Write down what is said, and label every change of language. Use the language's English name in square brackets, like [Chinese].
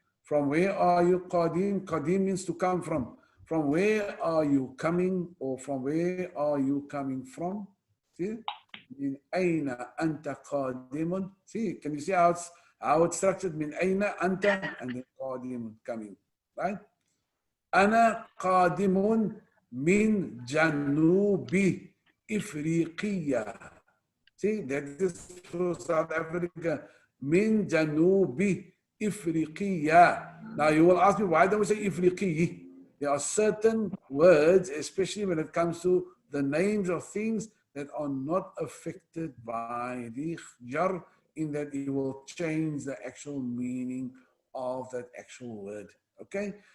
[English] From where are you qadim? Qadim means to come from. From where are you coming, or from where are you coming from? See? [Arabic] Min aina anta qadimun. [English] See, can you see how it's structured? Min aina anta and then qadimun, coming. Right? [Arabic] أنا قادم من جنوب إفريقيا. [English] See, that is for South Africa. [Arabic] من جنوب إفريقيا. [English] Now you will ask me, why don't we say إفريقي? There are certain words, especially when it comes to the names of things that are not affected by the jar, in that it will change the actual meaning of that actual word. Okay?